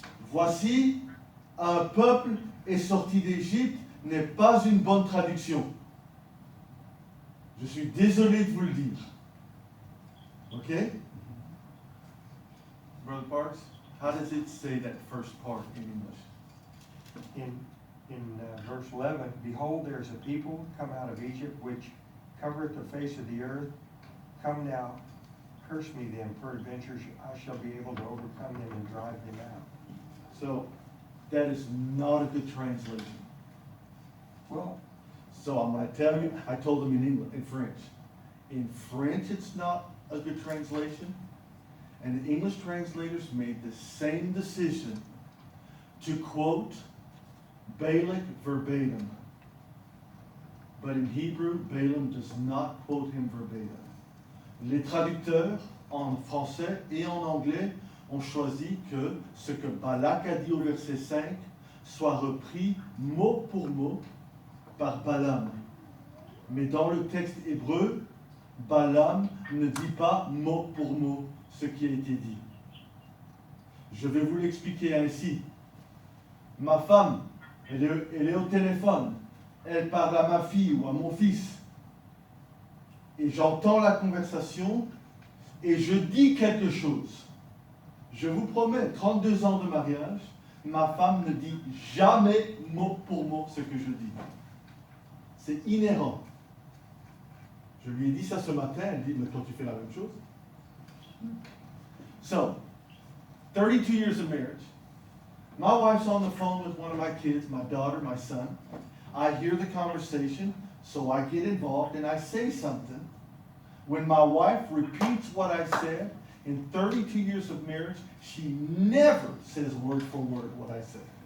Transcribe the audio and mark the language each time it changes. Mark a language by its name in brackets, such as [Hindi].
[French] Voici, un peuple est sorti d'Égypte n'est pas une bonne traduction. Je suis désolé de vous le dire. Ok? [English] Brother Parks, how does it say that first part in English? In verse 11, Behold, there is a people come out of Egypt, which covereth the face of the earth. Come now, curse me then, peradventure I shall be able to overcome them and drive them out. So, that is not a good translation. Well, So I'm going to tell you, I told them in English, in French. In French, it's not a good translation. And the English translators made the same decision to quote Balak verbatim. But in Hebrew, Balaam does not quote him verbatim. [French] Les traducteurs en français et en anglais ont choisi que ce que Balak a dit au verset 5 soit repris mot pour mot par Balaam. Mais dans le texte hébreu, Balaam ne dit pas mot pour mot ce qui a été dit. Je vais vous l'expliquer ainsi. Ma femme, elle est au téléphone. Elle parle à ma fille ou à mon fils. Et j'entends la conversation et je dis quelque chose. Je vous promets, 32 ans de mariage, ma femme ne dit jamais mot pour mot ce que je dis. C'est inhérent. Je lui ai dit ça ce matin, elle dit, mais toi tu fais la même chose. [English] So, 32 years of marriage. My wife's on the phone with one of my kids, my daughter, my son. I hear the conversation, so I get involved and I say something. When my wife repeats what I said, in 32 years of marriage, she never says word for word what I said.